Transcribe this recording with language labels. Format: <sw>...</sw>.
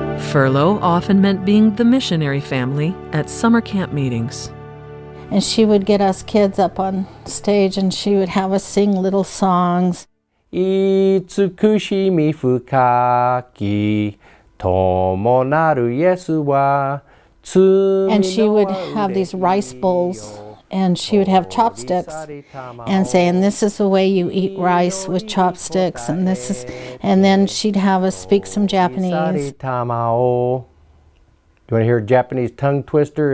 <en>Furlough often meant being the missionary family at summer camp meetings. And she would get us kids up on stage and she would have us sing little songs.</en> <ja>慈しみ深き友なるイエスは</ja> <en>And she would have these rice bowls and she would have chopsticks and say, and this is the way you eat rice with chopsticks, and this is, and then she'd have us speak some Japanese. You want to hear a Japanese tongue twister?</en>